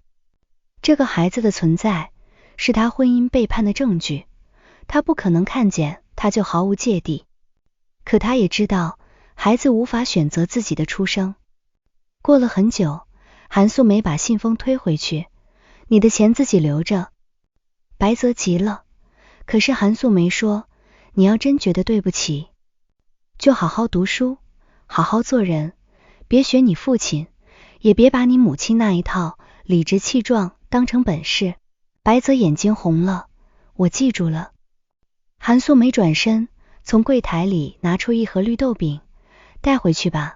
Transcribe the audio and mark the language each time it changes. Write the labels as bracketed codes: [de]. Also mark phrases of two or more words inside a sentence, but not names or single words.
[zh] 這個孩子的存在是她婚姻背叛的證據，她不可能看見他就毫無芥蒂，可她也知道孩子無法選擇自己的出生。過了很久，韓素梅把信封推回去：“你的錢自己留着。” 白澤急了，可是韓素梅說：“你要真覺得對不起，就好好讀書，好好做人，別學你父親，也別把你母親那一套理直氣壯當成本事。” 白澤眼睛紅了：“我記住了。” 韓素梅轉身從櫃檯裡拿出一盒綠豆餅：“帶回去吧。”